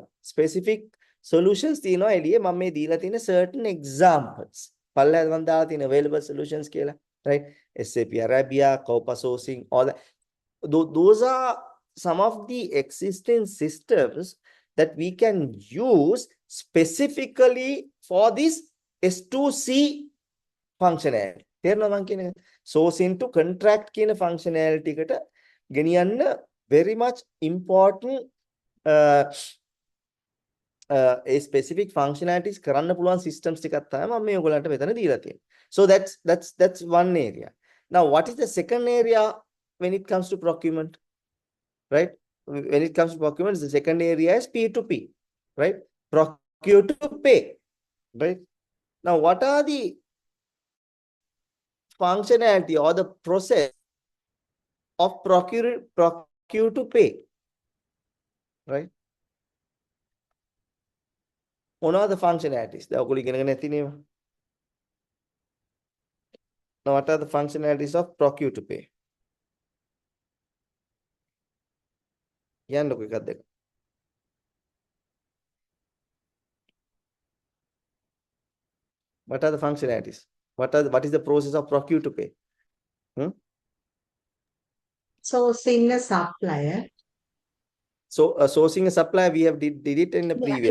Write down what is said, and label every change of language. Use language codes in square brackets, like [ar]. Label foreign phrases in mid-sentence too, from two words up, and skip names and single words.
[en] Specific solutions [si] තියෙනවා එළියේ. මම මේ දීලා තියෙන [en] certain examples. [si] පල්ලෙහාද මම දාලා තියෙන [en] available solutions [si] කියලා, [en] right? SAP Arabia, Coupa sourcing, all that. Those are some of the existing systems that we can use specifically for this S2C functionality. [si] තේරෙනවද මම කියන්නේ? [en] Sourcing to contract [si] කියන functionality එකට ගෙනියන්න [en] very much important a specific functionalities [si] කරන්න පුළුවන් systems ටිකක් තමයි මම මේ ඔයගලන්ට මෙතන දීලා තියෙන්නේ. [en] So that's one area. Now what is the second area when it comes to procurement? Right? When it comes to procurement, the second area is P2P, right? Procure to pay, right? Now what are the functionality or the process of procure to pay, right? [si] මොනවද functionalities? දැන් ඔයගොල්ලෝ ඉගෙනගෙන නැති නේද? [en] Now what are the functionalities of procure to pay? [si] කියන්නකෝ එකක් දෙක. [en] What are the functionalities? What is the process of procure to pay? Sourcing a supplier. So sourcing a supplier, we have did it in the previous